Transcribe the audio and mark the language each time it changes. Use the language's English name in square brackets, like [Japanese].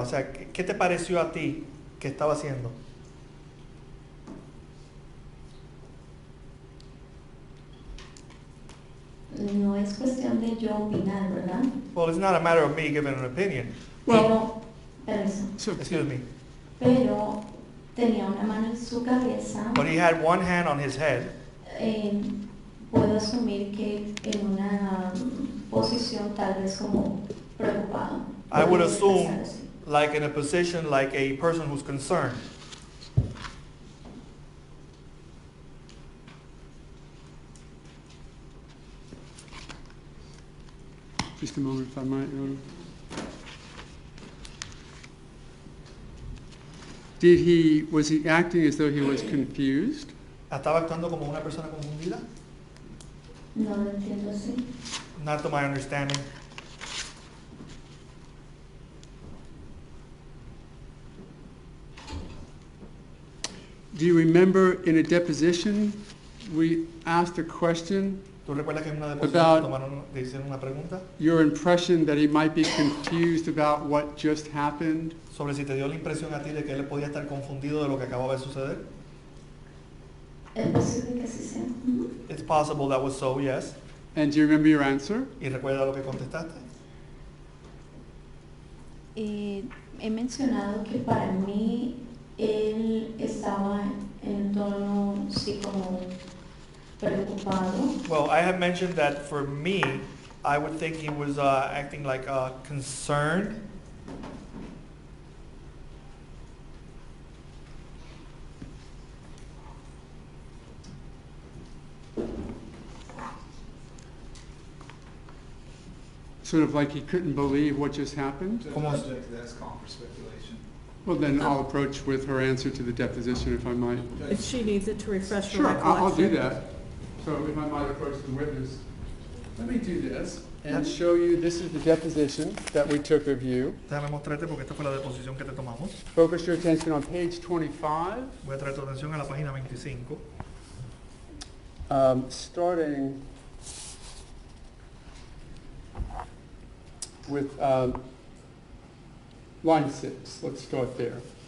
[Spanish] O sea, ¿qué te pareció a ti que estaba haciendo? No es cuestión de yo opinar, ¿verdad? [English] Well, it's not a matter of me giving an opinion. Well, [Spanish] Permiso. [English] so, Excuse me. [Spanish] Pero tenía una mano en su cabeza. [English] But he had one hand on his head. [Spanish] Puedo asumir que en una posición tal vez como preocupado. [English] I would [Spanish] Podría [English] assume [Spanish] expresar así. [English] like in a position like a person who's concerned. just a moment if I might. Was he acting as though he was confused? [Spanish] ¿Estaba actuando como una persona confundida? No lo entiendo así. [English] Not to my understanding. Do you remember in a deposition, we asked a question [Spanish] ¿Tú recuerdas que en una deposición le hicieron una pregunta? [English] Your impression that he might be confused about what just happened? [Spanish] Sobre si te dio la impresión a ti de que él podía estar confundido de lo que acababa de suceder. Es posible que sí sea. [English] It's possible that was so, yes. And do you remember your answer? [Spanish] ¿Y recuerda lo que contestaste? He mencionado que para mí él estaba en tono sí como preocupado. [English] Well, I have mentioned that for me, I would think he was acting like concerned. Sort of like he couldn't believe what just happened? Subject to that's call for speculation. Well, then I'll approach with her answer to the deposition if I might. If she needs it to refresh her Sure, recollection. I'll do that. So if I might approach the witness. Let me do this and show you, this is the deposition that we took of you. [Spanish] Déjame mostrarte porque esta fue la deposición que te tomamos. [English] Focus your attention on page 25. [Spanish] Voy a traer tu atención a la página 25. [English] Starting with line 6. Let's start there.